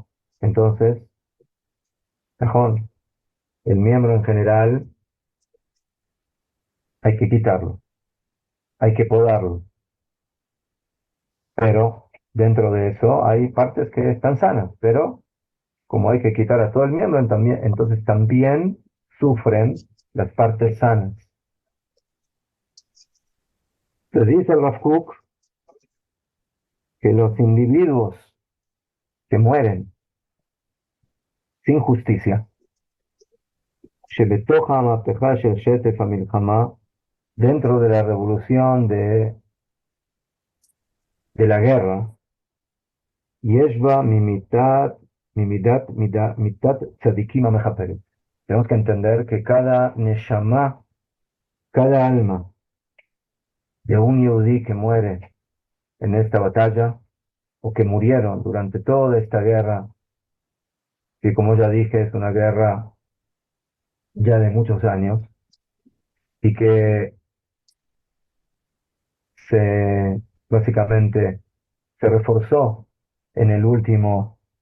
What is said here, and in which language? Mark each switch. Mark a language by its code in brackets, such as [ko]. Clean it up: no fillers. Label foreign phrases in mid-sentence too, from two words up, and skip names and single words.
[es] Entonces, cajón, el miembro en general hay que quitarlo, hay que podarlo, pero dentro de eso hay partes que están sanas, pero como hay que quitar a todo el miembro, entonces también sufren las partes sanas. Se dice el Rav Kook que los individuos que mueren sin justicia, [he] שבתוך המהפכה של שטף המלחמה, [es] dentro de la revolución de la guerra, [he] יש בה מיתת צדיקים המכפרת. [es] Tenemos que entender que cada neshama, cada alma de un yudí que muere en esta batalla, o que murieron durante toda esta guerra, que como ya dije es una guerra ya de muchos años, y que se básicamente se reforzó en el último,